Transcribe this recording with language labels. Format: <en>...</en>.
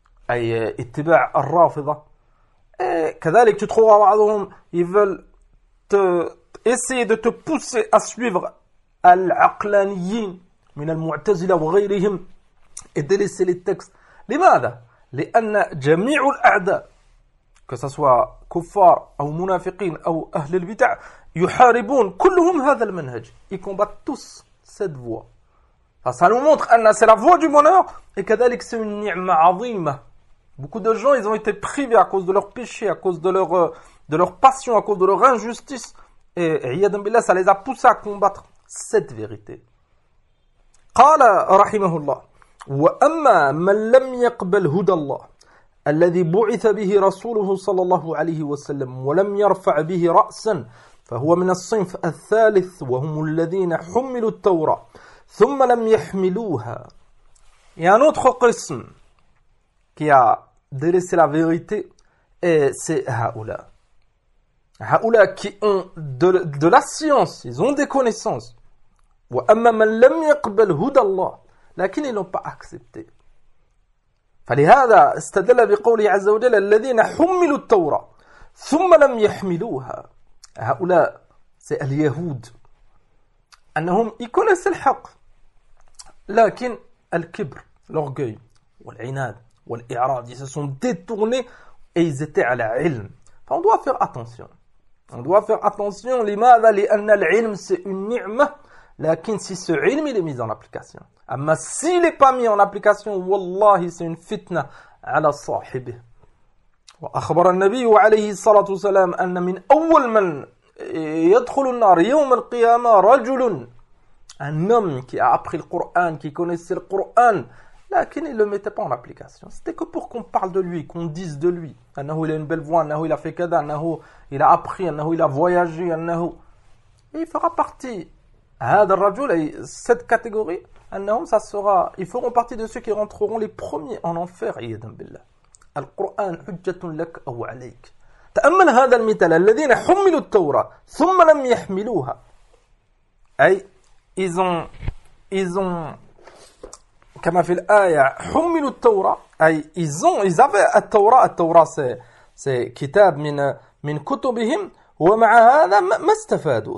<ar>ay ittiba' ar-rafida,</ar> <fr>et كذلك tu trouves بعضهم ils veulent essayer de te pousser à suivre</fr> <ar>al-aqlaniyin min al-mu'tazila wa ghayrihim</ar> <fr>et délaisser les textes.</fr> <ar>لماذا؟ لأن جميع الأعداء,</ar> <fr>que ce soit</fr> <ar>كفار أو منافقين أو أهل البدع, يحاربون كلهم هذا المنهج.</ar> <fr>Ils combattent tous cette voie. Ça nous montre أن c'est la voie du bonheur, et كذلك c'est une ni'ma عظيمة. Beaucoup de gens, ils ont été privés à cause de leur péché, à cause de leur passion, à cause de leur injustice, et</fr> <ar>عياذا بالله,</ar> <fr>ça les a poussés à combattre cette vérité.</fr> <ar>قال رحمه الله وأما من لم يقبل هدى الله الذي بعث به رسوله صلى الله عليه وسلم ولم يرفع به رأسا فهو من الصنف الثالث وهم الذين حملوا التوراة ثم لم يحملوها.</ar> <fr>Il y a un autre قسم qui a délaissé la vérité, et c'est Ha'oula. Ha'oula qui ont de la science, ils ont des connaissances.</fr> <ar>وأما من لم يقبل هدى الله, لكن</ar> <fr>ils n'ont pas accepté.</fr> <ar>فلهذا استدل بقوله عز وجل الذين حملوا التوراة ثم لم يحملوها. هؤلاء اليهود أنهم يكونوا الحق، لكن الكبر l'orgueil والعناد والإعراض</ar> <fr>ils se sont détournés et ils étaient à la</fr> <ar>علم.</ar> <fr>فon doit faire attention. On doit faire attention.</fr> <ar>لماذا؟ لأن العلم</ar> <fr>c'est une</fr> <ar>نعمة.</ar> <fr>لكن si ce علم il est mis en application. أما s'il n'est pas mis en application, والله c'est une fitna على صاحبه.</fr> <ar>وأخبر النبي عليه الصلاة والسلام أن من أول من يدخل النار يوم القيامة رجل،</ar> <fr>un homme qui a appris le Coran, qui connaissait le Coran, لكن il ne le mettait pas en application. C'était que pour qu'on parle de lui, qu'on dise de lui. أنه il a une belle voix, أنه il a fait kada, أنه il a appris, أنه il a voyagé, أنه il fera partie.</fr> <ar>هذا الرجل</ar> <fr>cette catégorie أنهم ça sera ils feront partie de ceux qui rentreront les premiers en enfer.</fr> <ar>عياذا بالله. القرآن حجة لك أو عليك. تأمل هذا المثال، الذين حملوا التوراة ثم لم يحملوها، أي ils ont كما في الآية حملوا التوراة، أي</ar> <fr>ils avaient</fr> <ar>التوراة. التوراة</ar> <fr>c'est</fr> <ar>كتاب من كتبهم، ومع هذا ما استفادوا.</ar>